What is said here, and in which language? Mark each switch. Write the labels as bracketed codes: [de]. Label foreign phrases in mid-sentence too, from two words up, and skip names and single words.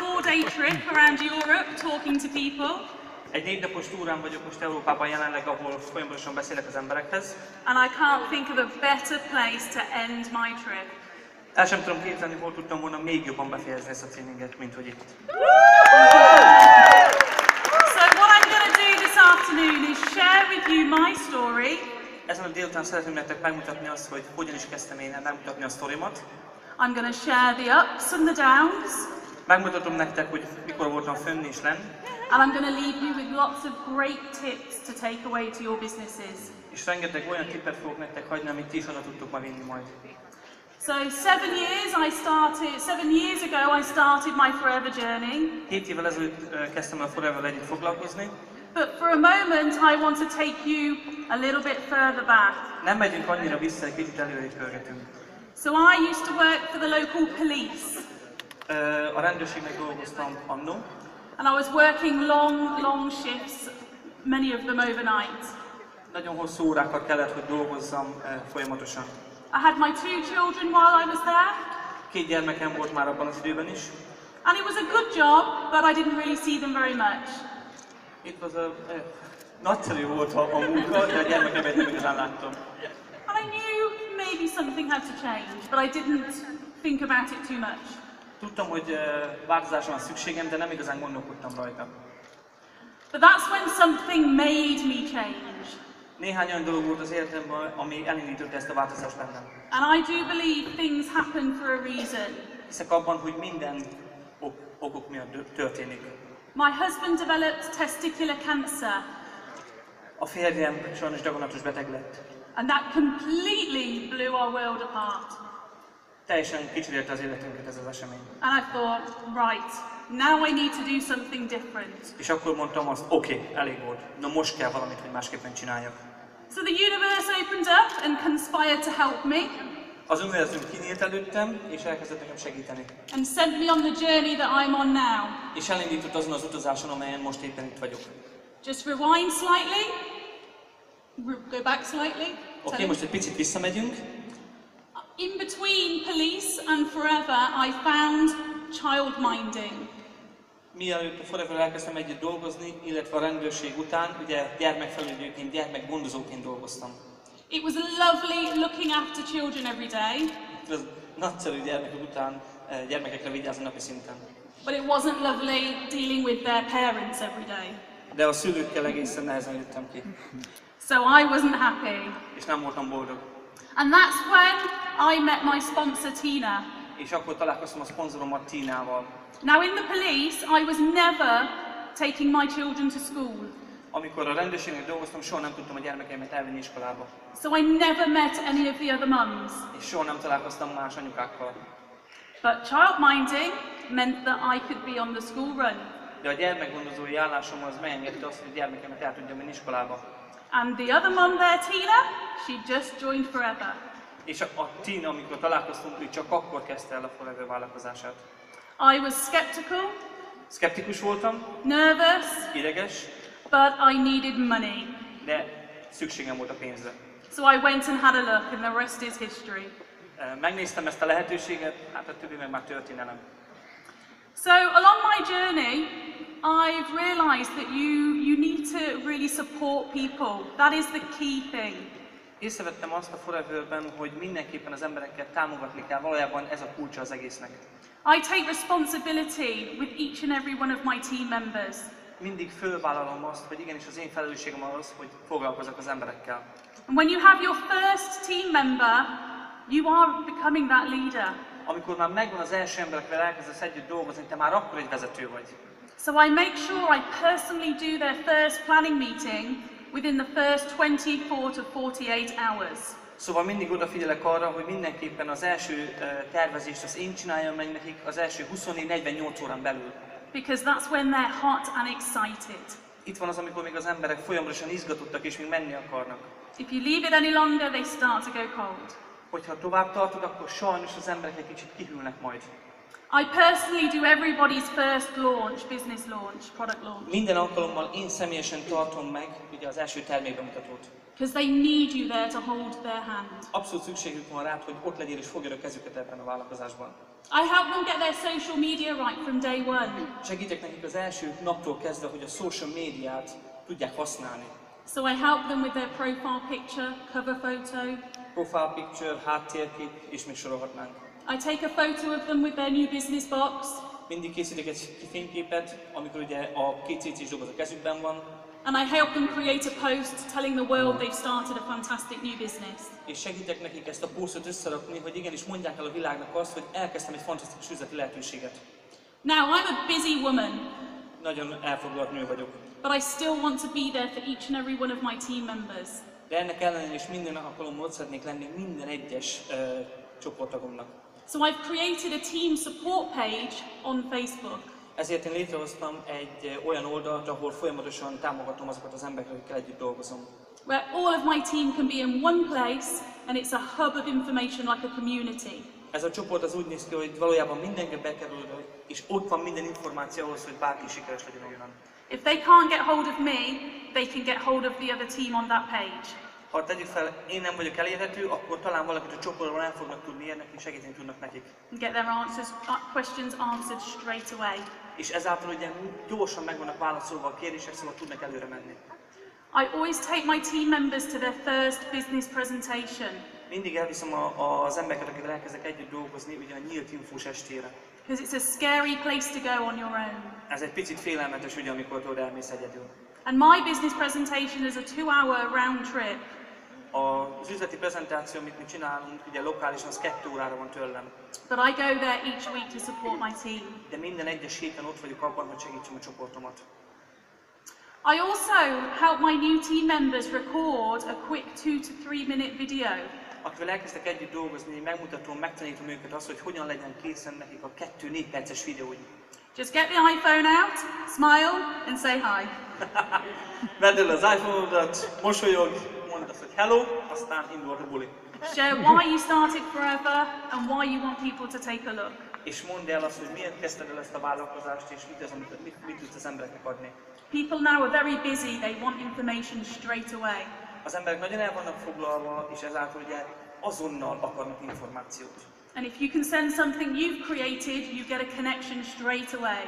[en] 4-day trip around Europe talking to people. [hu] Egy 4 napos túrán vagyok most Európában jelenleg, ahol folyamatosan beszélek az emberekhez. [en] And I can't think of a better place to end my trip. [hu] El sem tudom képzelni, hol tudtam volna még jobban befejezni ezt a tréninget, mint hogy itt. [en] So what I'm going to do this afternoon is share with you my story. [hu] Ezen a délután szeretném nektek megmutatni azt, hogy hogyan is kezdtem én el megmutatni a sztorimat. [en] I'm going to share the ups and the downs. [hu] Megmutatom nektek, hogy mikor voltam fönn és lenn. [en] And I'm going to leave you with lots of great tips to take away to your businesses. [hu] És rengeteg olyan tippet fogok nektek hagyni, amit ti is oda tudtok ma vinni majd. [en] So 7 years ago I started my Forever Journey. [hu] 7 évvel ezelőtt kezdtem el Forever együtt foglalkozni. [en] But for a moment I want to take you a little bit further back. [hu] Nem megyünk annyira vissza, egy kicsit előre pörgetünk. [en] So I used to work for the local police. [hu] A rendőrségnek dolgoztam annó. [en] And I was working long shifts, many of them overnight. [hu] Nagyon hosszú órákat kellett, hogy dolgozzam folyamatosan. [en] I had my 2 children while I was there. [hu] 2 gyermekem volt már abban az időben is. [en] And it was a good job, but I didn't really see them very much. [hu] Itt az nagyszerű volt a munka, de a gyermekemet nem igazán láttam. [en] And I knew maybe something had to change, but I didn't think about it too much. [hu] Tudtam, hogy változásra van szükségem, de nem igazán gondolkodtam rajta. [en] But that's when something made me change. [hu] Néhány olyan dolog volt az életemben, ami elindította ezt a változást bennem. [en] And I do believe things happen for a reason. [hu] Hiszek abban, hogy minden okok miatt történik. [en] My husband developed testicular cancer. [hu] A férjem sajnos daganatos beteg lett. [en] And that completely blew our world apart. [hu] Teljesen kicsirélte az életünket ez az esemény. [en] And I thought, right, now I need to do something different. [hu] És akkor mondtam azt, oké, elég volt. Na most kell valamit, hogy másképpen csináljak. [en] So the universe opened up and conspired to help me. [hu] Az univerzum kinyílt előttem, és elkezdett nekem segíteni. [en] And sent me on the journey that I'm on now. [hu] És elindított azon az utazáson, amelyen most éppen itt vagyok. [en] Just rewind slightly. Go back slightly. [hu] Oké, most egy picit visszamegyünk. [en] In between police and Forever, I found childminding. [hu] Mielőtt a Forever elkezdtem együtt dolgozni, illetve a rendőrség után, ugye gyermekfelügyelőként, gyermekgondozóként dolgoztam. [en] It was lovely looking after children every day. [hu] Ez nagyszerű gyermekek után gyermekekre vigyázni napi szinten. [en] But it wasn't lovely dealing with their parents every day. [hu] De a szülőkkel egészen nehezen jöttem ki. [en] So I wasn't happy. [hu] És nem voltam boldog. [en] And that's when I met my sponsor Tina. [hu] És akkor találkoztam a szponzorommal, Tínával. [en] Now in the police, I was never taking my children to school. [hu] Amikor a rendőrségnek dolgoztam, soha nem tudtam a gyermekeimet elvinni iskolába. [en] So I never met any of the other mums. [hu] És soha nem találkoztam más anyukákkal. [en] But childminding meant that I could be on the school run. [hu] De a gyermekgondozói állásom az megengedte azt, hogy a gyermekemet el tudjam vinni iskolába. [en] And the other mum there, Tina, she just joined Forever. [hu] És a Tina, amikor találkoztunk, ő csak akkor kezdte el a Forever vállalkozását. [en] I was skeptical, [hu] Szkeptikus voltam, [en] nervous, [hu] ideges, [en] but I needed money. [hu] de szükségem volt a pénzre. [en] So I went and had a look, and the rest is history. [hu] Megnéztem ezt a lehetőséget, hát a többi meg már történelem. [en] So along my journey, I've realized that you need to really support people. That is the key thing. [hu] Észrevettem azt a Foreverben, hogy mindenképpen az embereket támogatni kell, valójában ez a kulcsa az egésznek. [en] I take responsibility with each and every one of my team members. [hu] Mindig fölvállalom azt, hogy igenis az én felelősségem az, hogy foglalkozok az emberekkel. [en] And when you have your first team member, you are becoming that leader. [hu] Amikor már megvan az első ember, akivel elkezdesz együtt dolgozni, te már akkor egy vezető vagy. [en] So I make sure I personally do their first planning meeting within the first 24 to 48 hours. [hu] Szóval mindig odafigyelek arra, hogy mindenképpen az első tervezést azt én csináljam meg nekik az első 24-48 órán belül. [en] Because that's when they're hot and excited. [hu] Itt van az, amikor még az emberek folyamatosan izgatottak és még menni akarnak. [en] If you leave it any longer, they start to go cold. [hu] Hogyha tovább tartod, akkor sajnos az emberek egy kicsit kihűlnek majd. [en] I personally do everybody's first launch, business launch, product launch. [hu] Minden alkalommal én személyesen tartom meg ugye az első termékbemutatót. [en] Because they need you there to hold their hand. [hu] Abszolút szükségük van rád, hogy ott legyél és fogja a kezüket ebben a vállalkozásban. [en] I help them get their social media right from day one. [hu] Segítek nekik az első naptól kezdve, hogy a [en] social médiát [hu] tudják használni. [en] So I help them with their profile picture, cover photo. Profile picture, [hu] háttérkép, és még sorolhatnánk. [en] I take a photo of them with their new business box. [hu] Mindig készítek egy fényképet, amikor ugye a 2 CC-s doboz a kezükben van. [en] And I help them create a post telling the world they've started a fantastic new business. [hu] És segítek nekik ezt a posztot összerakni, hogy igenis mondják el a világnak azt, hogy elkezdtem egy fantasztikus üzleti lehetőséget. [en] Now, I'm a busy woman, [hu] Nagyon elfoglalt nő vagyok. [en] but I still want to be there for each and every one of my team members. [hu] De ennek ellenére is minden alkalommal ott szeretnék lenni minden egyes csoporttagomnak. [en] So I've created a team support page on Facebook. [hu] Ezért én létrehoztam egy olyan oldalt, ahol folyamatosan támogatom azokat az embereket, akikkel együtt dolgozom. [en] Where all of my team can be in one place and it's a hub of information like a community. [hu] Ez a csoport az úgy néz ki, hogy valójában mindenki bekerül, és ott van minden információ ahhoz, hogy bárki sikeres legyen a jövőben. [en] If they can't get hold of me, they can get hold of the other team on that page. [hu] Ha tegyük fel, én nem vagyok elérhető, akkor talán valakit a csoportban el fognak tudni érni, és segíteni tudnak nekik. [en] And get their questions answered straight away. [hu] És ezáltal ugye gyorsan meg vannak válaszolva a kérdések, szóval tudnak előre menni. [en] I always take my team members to their first business presentation. [hu] Mindig elviszem az embereket, akikkel elkezdek együtt dolgozni, ugye a nyílt infós estére. [en] Because it's a scary place to go on your own. [hu] Ez egy picit félelmetes, ugye, amikor oda elmész egyedül. [en] And my business presentation is a 2-hour round trip. [hu] Az üzleti prezentáció, amit mi csinálunk, ugye lokálisan, az 2 órára van tőlem. [en] But I go there each week to support my team. [hu] De minden egyes héten ott vagyok abban, hogy segítsem a csoportomat. [en] I also help my new team members record a quick 2 to 3 minute video. [hu] Akivel elkezdtek együtt dolgozni, megmutatom, megtanítom őket azt, hogy hogyan legyen készen nekik a 2-4 perces videói. [en] Just get the iPhone out, smile and say hi. [hu] Vedd el az iPhone-odat, mosolyog, mondd azt, hogy hello, aztán indul a buli. [en] Share why you started Forever and why you want people to take a look. [hu] És mondd el azt, hogy miért kezdted el ezt a vállalkozást, és mit tudsz az embereknek adni. [en] People now are very busy, they want information straight away. [hu] Az emberek nagyon el vannak foglalva, és ezáltal ugye azonnal akarnak információt. [en] And if you can send something you've created, you get a connection straight away.